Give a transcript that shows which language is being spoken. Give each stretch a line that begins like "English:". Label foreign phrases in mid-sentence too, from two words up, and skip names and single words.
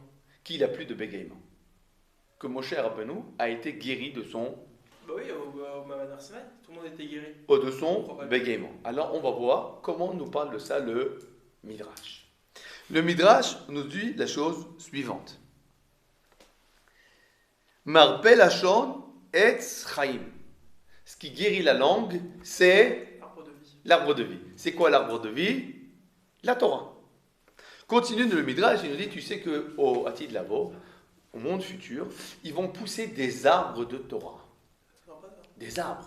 French: Qu'il n'a plus de bégaiement. Que Moshe Rabbeinu a été guéri de son... Bah oui, au
Hebrew: מעמד הר סיני,
French: tout le monde était guéri. De son bégaiement. Alors on va voir comment nous parle de ça le Midrash. Le Midrash nous dit la chose suivante.
Hebrew: מרפא לשון עץ חיים.
French: Ce qui guérit la langue, c'est l'arbre de vie. C'est quoi l'arbre de vie? La Torah. Continue le Midrash, il nous dit, tu sais qu'au
Hebrew: עתיד לבוא,
French: au monde futur, ils vont pousser des arbres de Torah. Des arbres.